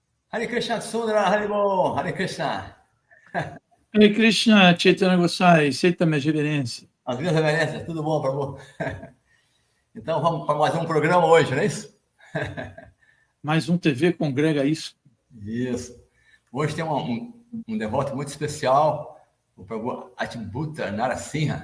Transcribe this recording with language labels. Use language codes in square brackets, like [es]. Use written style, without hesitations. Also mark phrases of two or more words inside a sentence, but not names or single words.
[sa] Hare Krishna Sundara Haribo, Hare Krishna. Hare Krishna, Chaitanya Gosai, [pt] aceita minhas reverências. As minhas reverências, tudo bom, Prabhu? Então vamos para mais um programa hoje, não é isso? Mais um TV Congrega isso. Isso. Hoje tem um devoto muito especial, o Prabhu Adbhuta Narasimha.